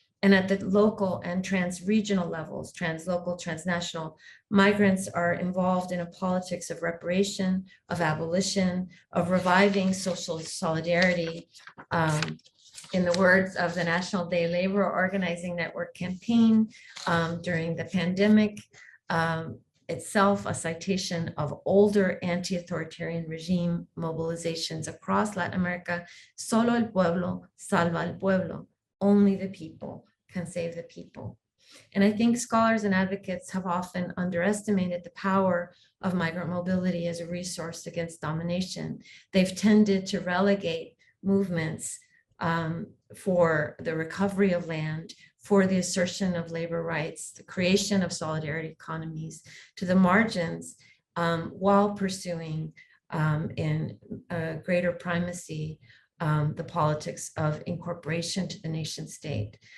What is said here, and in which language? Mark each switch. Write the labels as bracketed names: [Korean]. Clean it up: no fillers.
[English] And at the local and trans-regional levels, translocal, transnational, migrants are involved in a politics of reparation, of abolition, of reviving social solidarity. In the words of the National Day Labor Organizing Network campaign during the pandemic, itself a citation of older anti-authoritarian regime mobilizations across Latin America. [Spanish] Solo el pueblo salva al pueblo. [English] Only the people can save the people. And I think scholars and advocates have often underestimated the power of migrant mobility as a resource against domination. They've tended to relegate movements for the recovery of land, for the assertion of labor rights, the creation of solidarity economies to the margins, while pursuing in greater primacy the politics of incorporation to the nation state.